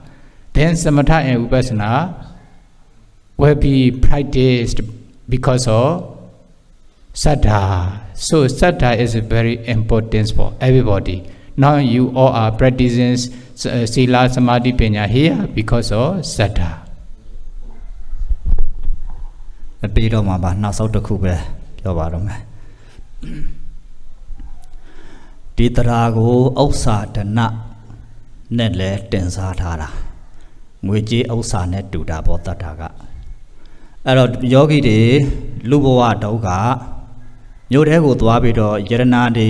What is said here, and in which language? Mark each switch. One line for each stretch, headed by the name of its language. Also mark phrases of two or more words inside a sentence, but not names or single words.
English: Then Samatha and Vipassana will be practiced because of Saddha. So Saddha is very important for everybody. Now you all are practicing
Pali: Sila, Samadhi, Panya
English: here because of Saddha.
Burmese: ပြီးတော့မှာပါနောက်ဆုံးတစ်ခုပဲပြောပါတော့မယ်ဒီတရားကိုဥစ္စာဒနနဲ့လည်းတင်စားထားတာငွေကြေးဥစ္စာနဲ့တူတာပေါ့တတ်တာကအဲ့တော့ယောဂီတွေလူဘဝတုန်းကမြို့ထဲကိုသွားပြီးတော့ယရနာ